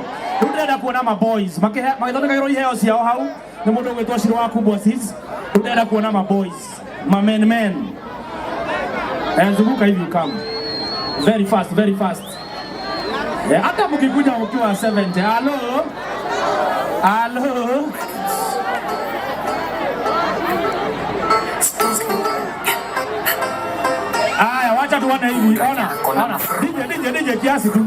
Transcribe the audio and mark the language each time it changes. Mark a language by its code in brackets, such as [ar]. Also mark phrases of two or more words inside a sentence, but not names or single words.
[ki] Ndenda kuona ma boys. Magithondeka giro iheo ciao hau. Ni mundu gwitwa Shiro waku bosses. Ndenda kuona ma boys. Ma men. [sw] Zunguka hivi kama. [en] Very fast, very fast. [sw] Hata mkikuja ukiwa 70. Hello. Hello. Wacha tuone hivi, ona. DJ kiasi tu.